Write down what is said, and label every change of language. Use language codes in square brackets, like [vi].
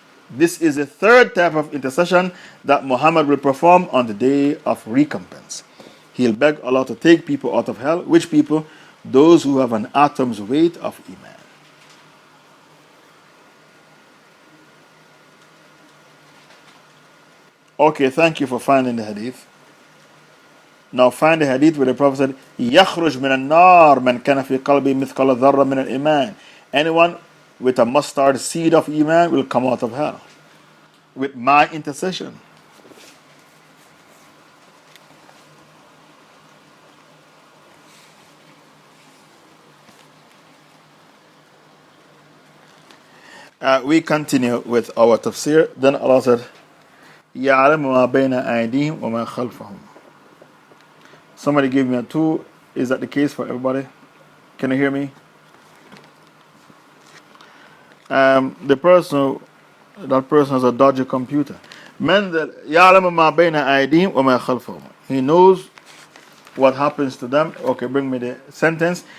[en] This is the third type of intercession that Muhammad will perform on the day of recompense. He'll beg Allah to take people out of hell. Which people? Those who have an atom's weight of Iman. Okay, thank you for finding the hadith. Now find the hadith where the Prophet said, [ar] يَخْرُجْ مِنَ النَّارِ مَنْ كَانَ فِي قَلْبِهِ مِثْقَالَ ذَرَّةٍ مِنَ الْإِيمَانِ. [en] Anyone with a mustard seed of Iman will come out of hell with my intercession. We continue with our tafsir. Then Allah said, [ar] يَعْلَمُ مَا بَيْنَ أَيْدِيهِمْ وَمَا خَلْفَهُم. [en] Somebody gave me a 2. Is that the case for everybody? Can you hear me? That person has a dodgy computer. [ar] يَعْلَمُ مَا بَيْنَ أَيْدِيهِمْ وَمَا خَلْفَهُم. [en] He knows what happens to them. Okay, bring me the sentence.